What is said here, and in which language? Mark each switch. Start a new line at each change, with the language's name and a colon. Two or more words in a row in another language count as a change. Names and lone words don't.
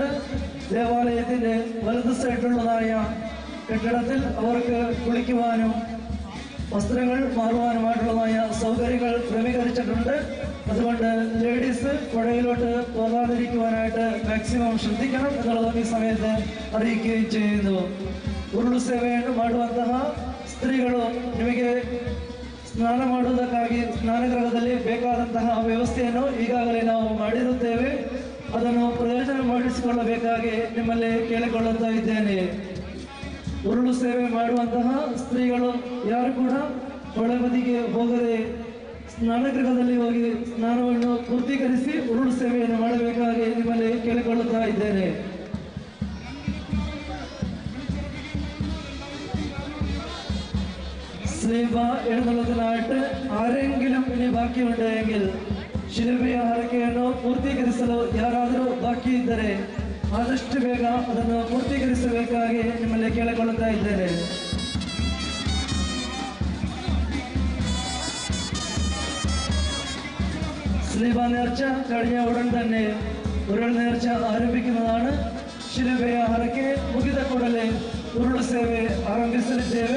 Malayalam: ദേവാലയത്തിന്റെ വലത് സൈഡിലുള്ളതായ കെട്ടിടത്തിൽ അവർക്ക് കുളിക്കുവാനും വസ്ത്രങ്ങൾ മാറുവാനുമായിട്ടുള്ളതായ സൗകര്യങ്ങൾ ക്രമീകരിച്ചിട്ടുണ്ട്. അതുകൊണ്ട് ലേഡീസ് പുഴയിലോട്ട് പോകാതിരിക്കുവാനായിട്ട് മാക്സിമം ശ്രദ്ധിക്കണം എന്നുള്ളത് ഈ സമയത്ത് അറിയിക്കുകയും ചെയ്യുന്നു.
Kannada: ಉರುಳು ಸೇವೆಯನ್ನು ಮಾಡುವಂತಹ ಸ್ತ್ರೀಗಳು ನಿಮಗೆ ಸ್ನಾನ ಮಾಡುವುದಕ್ಕಾಗಿ ಸ್ನಾನಗೃಹದಲ್ಲಿ ಬೇಕಾದಂತಹ ವ್ಯವಸ್ಥೆಯನ್ನು ಈಗಾಗಲೇ ನಾವು ಮಾಡಿರುತ್ತೇವೆ. ಅದನ್ನು ಪ್ರಯೋಜನ ಮಾಡಿಸಿಕೊಳ್ಳಬೇಕಾಗಿ ನಿಮ್ಮಲ್ಲಿ ಕೇಳಿಕೊಳ್ಳುತ್ತಾ ಇದ್ದೇನೆ. ಉರುಳು ಸೇವೆ ಮಾಡುವಂತಹ ಸ್ತ್ರೀಗಳು ಯಾರು ಕೂಡ ಒಳಬದಿಗೆ ಹೋಗದೆ ಸ್ನಾನಗೃಹದಲ್ಲಿ ಹೋಗಿ ಸ್ನಾನವನ್ನು ಪೂರ್ತೀಕರಿಸಿ ಉರುಳು ಸೇವೆಯನ್ನು ಮಾಡಬೇಕಾಗಿ ನಿಮ್ಮಲ್ಲಿ ಕೇಳಿಕೊಳ್ಳುತ್ತಾ ಇದ್ದೇನೆ.
Malayalam: സ്ലീബ എഴുന്നള്ളത്തിനായിട്ട് ആരെങ്കിലും ഇനി ബാക്കിയുണ്ടെങ്കിൽ
Kannada: ಶಿಲುಬೆಯ ಹರಕೆಯನ್ನು ಪೂರ್ತೀಕರಿಸಲು ಯಾರಾದರೂ ಬಾಕಿ ಇದ್ದರೆ ಆದಷ್ಟು ಬೇಗ ಅದನ್ನು ಪೂರ್ತೀಕರಿಸಬೇಕಾಗಿ ನಿಮ್ಮಲ್ಲಿ ಕೇಳಿಕೊಳ್ಳುತ್ತಾ ಇದ್ದೇನೆ.
Malayalam: സ്ലീബ നേർച്ച കഴിഞ്ഞ ഉടൻ തന്നെ ഉരുൾ നേർച്ച ആരംഭിക്കുന്നതാണ്.
Kannada: ಶಿಲುಬೆಯ ಹರಕೆ ಮುಗಿದ ಕೂಡಲೇ ಉರುಳು ಸೇವೆ ಆರಂಭಿಸಲಿದ್ದೇವೆ.